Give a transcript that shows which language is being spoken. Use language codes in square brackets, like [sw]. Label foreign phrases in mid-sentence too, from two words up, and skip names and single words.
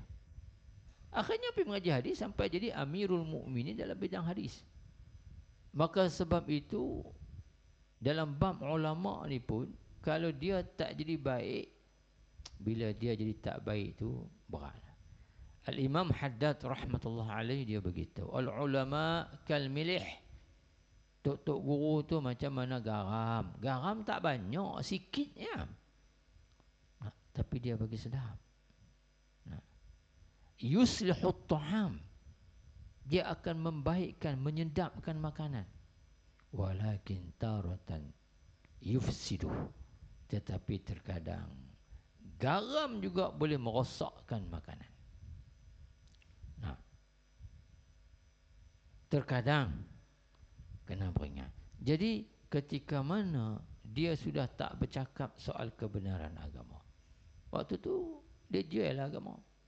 [ms] Akhirnya pergi mengaji hadis sampai jadi Amirul Mukminin dalam bidang hadis. Maka sebab itu dalam bab ulama ni pun, kalau dia tak jadi baik, bila dia jadi tak baik tu berat. Al-Imam Haddad [ar] رحمة الله عليه [ms] dia beritahu, [ar] العلماء كالملح. [ms] Tok-tok guru tu macam mana garam. Garam tak banyak, sikit ya. Tapi dia bagi sedap. [ar] يصلح الطعام. [ms] Dia akan membaikkan, menyedapkan makanan. [ar] ولكن تارة يفسد. [ms] Tetapi terkadang garam juga boleh merosakkan makanan. Terkadang kena peringat. Jadi ketika mana dia sudah tak bercakap soal kebenaran agama, waktu tu dia jual agama.